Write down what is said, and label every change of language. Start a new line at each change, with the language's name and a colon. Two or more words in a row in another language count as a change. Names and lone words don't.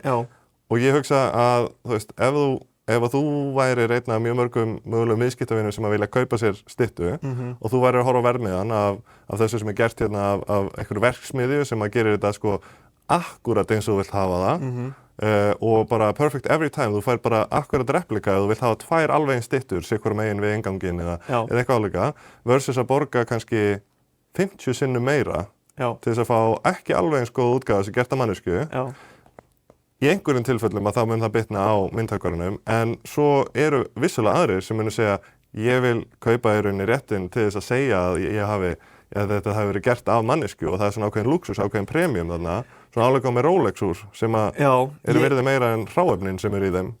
Icelandic: Og ég hugsa að þú veist, ef þú værir einn af mjög mörgum mögulegum viðskiptavinum sem að vilja kaupa sér styttu og þú værir að horfa á verðmiðan af þessu sem er gert af einhverju verksmiðju sem að gerir þetta sko akkúrat eins og þú vilt hafa það og bara
English: perfect every time,
Icelandic: þú fær bara akkúrat replika ef þú vilt hafa 2 alveg eins styttur sikkur megin við innganginn eða eitthvað álíka versus að borga kannski 50 sinnum meira til þess að fá ekki alveg eins góð útgáfa sem gert af manneskju. Í einhverjum tilfellum að þá mun það bitna á myndhöggvaranum en svo eru vissulega aðrir sem munu segja ég vil kaupa í rauninni réttinn til þess að segja að þetta hafi verið gert af manneskju og það er svona ákveðin lúxus, ákveðin premium þarna, svona álega með Rolex úr sem að eru verið meira en hráefnin sem eru í þeim.